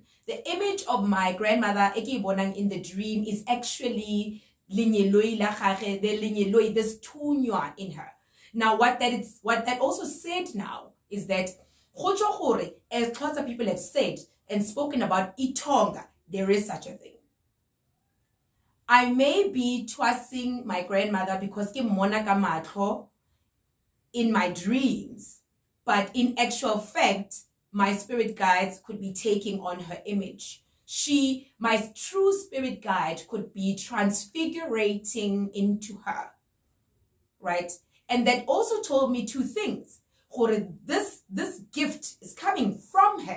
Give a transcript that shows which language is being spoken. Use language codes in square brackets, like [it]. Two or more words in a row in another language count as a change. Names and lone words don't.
[en] The image of my grandmother, in the dream, is actually this tunywa in her. Now, what that also said now is that as Xhosa people have said and spoken about itonga, there is such a thing. I may be twassing my grandmother because [st] ke mona ka matlo [en] in my dreams, but in actual fact, my spirit guides could be taking on her image. My true spirit guide could be transfigurating into her, right? And that also told me two things. This gift is coming from her.